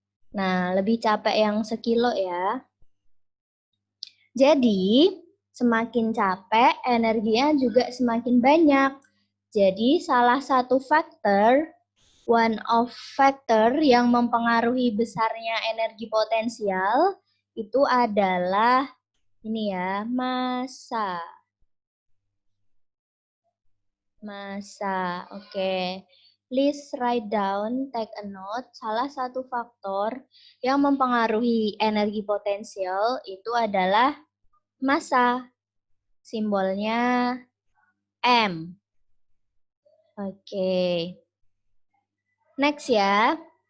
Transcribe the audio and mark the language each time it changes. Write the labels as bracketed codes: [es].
[id] Nah, lebih capek yang sekilo ya. Jadi, semakin capek, energinya juga semakin banyak. Jadi, salah satu faktor, [en] one of factor [id] yang mempengaruhi besarnya energi potensial itu adalah ini ya, massa. Massa, oke. [en] Please write down, take a note. [id] Salah satu faktor yang mempengaruhi energi potensial itu adalah massa. Simbolnya M. Oke. Next ya.